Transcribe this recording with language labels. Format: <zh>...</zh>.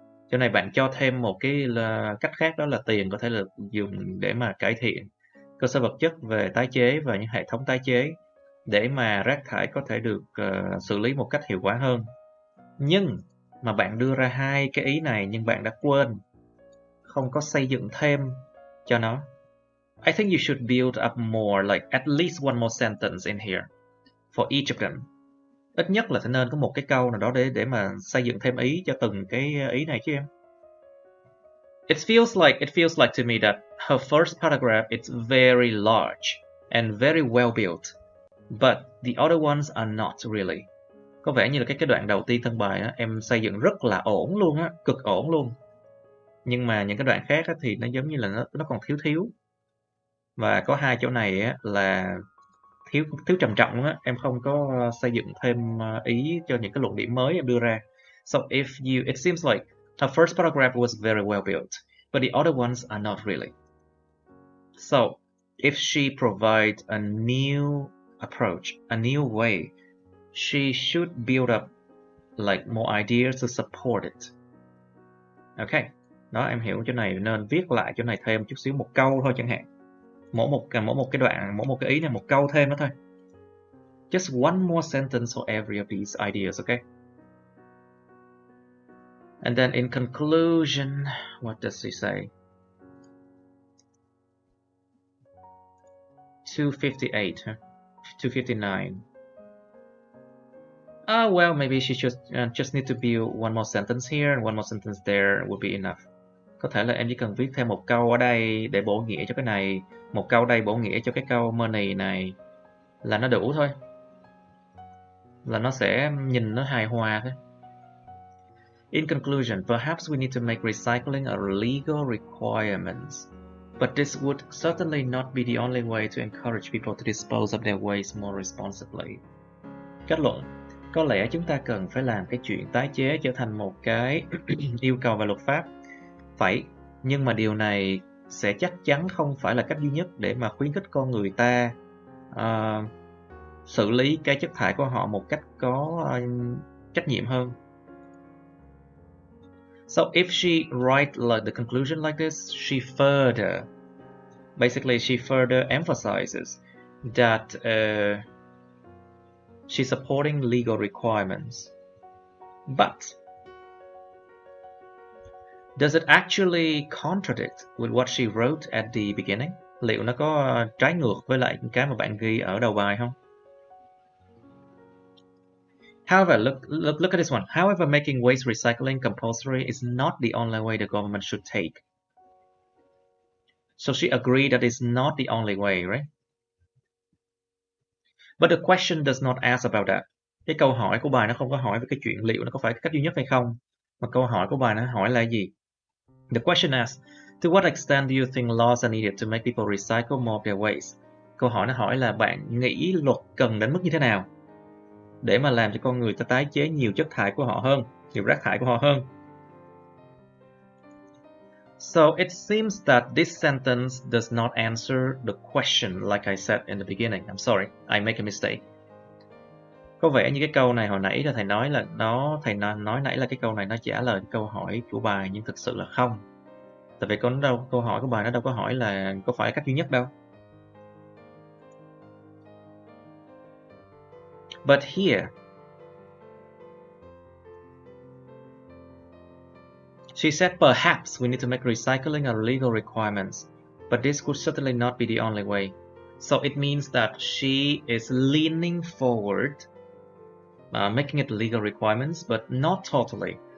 <vi>Chỗ này bạn cho thêm một cái cách khác, đó là tiền có thể là dùng để mà cải thiện cơ sở vật chất về tái chế và những hệ thống tái chế để mà rác thải có thể được xử lý một cách hiệu quả hơn. Nhưng mà bạn đưa ra hai cái ý này nhưng bạn đã quên, không có xây dựng thêm cho nó.</vi> <en>I think you should build up more, like at least one more sentence in here for each of them.</en> <vi>Ít nhất là nên có một cái câu nào đó để mà xây dựng thêm ý cho từng cái ý này chứ em.</vi> <en>It feels like to me that her first paragraph is very large and very well built, but the other ones are not really.</en> <vi>Có vẻ như là cái đoạn đầu tiên thân bài á, em xây dựng rất là ổn luôn á, cực ổn luôn. Nhưng mà những cái đoạn khác á, thì nó giống như là nó còn thiếu. Và có hai chỗ này á, là thiếu trầm trọng luôn á. Em không có xây dựng thêm ý cho những cái luận điểm mới em đưa ra.</vi> <en>So it seems like her first paragraph was very well built, but the other ones are not really. So if she provides a new approach, a new way, she should build up like more ideas to support it.</en> <vi>Okay, đó em hiểu chỗ này nên viết lại chỗ này thêm chút xíu, một câu thôi chẳng hạn. Mỗi một cái đoạn, mỗi một cái ý này một câu thêm đó thôi.</vi> <en>Just one more sentence for every of these ideas, okay? And then in conclusion, what does she say? 258, huh? 259. Oh, well, maybe she just need to build one more sentence here and one more sentence there would be enough.</en> <vi>Có thể là em chỉ cần viết thêm một câu ở đây để bổ nghĩa cho cái này, một câu đây bổ nghĩa cho cái câu money này là nó đủ thôi. Là nó sẽ nhìn nó hài hòa thôi.</vi> <en>In conclusion, perhaps we need to make recycling a legal requirement, but this would certainly not be the only way to encourage people to dispose of their waste more responsibly.</en> <vi>Kết luận, có lẽ chúng ta cần phải làm cái chuyện tái chế trở thành một cái yêu cầu về luật pháp. Phải, nhưng mà điều này sẽ chắc chắn không phải là cách duy nhất để mà khuyến khích con người ta xử lý cái chất thải của họ một cách có trách nhiệm hơn.</vi> <en>So if she write like the conclusion like this, she further emphasizes that she's supporting legal requirements. But does it actually contradict with what she wrote at the beginning?</en> <vi>Liệu nó có trái ngược với lại cái mà bạn ghi ở đầu bài không?</vi> <en>However, look at this one. However, making waste recycling compulsory is not the only way the government should take. So she agreed that it's not the only way, right? But the question does not ask about that.</en> <vi>Cái câu hỏi của bài nó không có hỏi về cái chuyện liệu nó có phải cách duy nhất hay không. Mà câu hỏi của bài nó hỏi là gì?</vi> <en>The question asks, to what extent do you think laws are needed to make people recycle more of their waste?</en> <vi>Câu hỏi nó hỏi là bạn nghĩ luật cần đến mức như thế nào để mà làm cho con người ta tái chế nhiều chất thải của họ hơn, nhiều rác thải của họ hơn.</vi> <en>So it seems that this sentence does not answer the question like I said in the beginning. I'm sorry, I make a mistake.</en> <vi>Có vẻ như cái câu này hồi nãy là thầy nói là thầy nói nãy là cái câu này nó trả lời câu hỏi của bài, nhưng thực sự là không. Tại vì câu hỏi của bài nó đâu có hỏi là có phải cách duy nhất đâu.</vi> <en>But here, she said perhaps we need to make recycling a legal requirement, but this could certainly not be the only way. So it means that she is leaning forward, making it legal requirements, but not totally.</en>